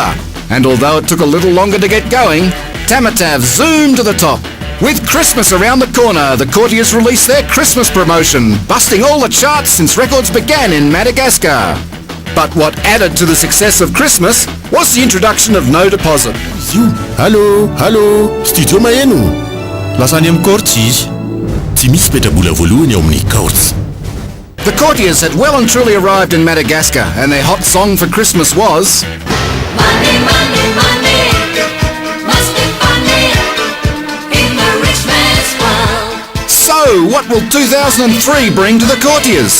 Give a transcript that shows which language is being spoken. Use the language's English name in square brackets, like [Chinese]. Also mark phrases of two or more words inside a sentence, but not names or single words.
[English] And although it took a little longer to get going, Tamatave zoomed to the top. With Christmas around the corner, the Courtiers released their Christmas promotion, busting all the charts since records began in Madagascar. But what added to the success of Christmas was the introduction of no deposit. [Malagasy] Halo, studio maeno. Lasa any amin'ny kaorts izy. Tsy misy petrabola voalohany ao amin'ny kaorts. [English] The Courtiers had well and truly arrived in Madagascar, and their hot song for Christmas was Money, money, money, must be funny in the rich man's world. So, what will 2003 bring to the Courtiers?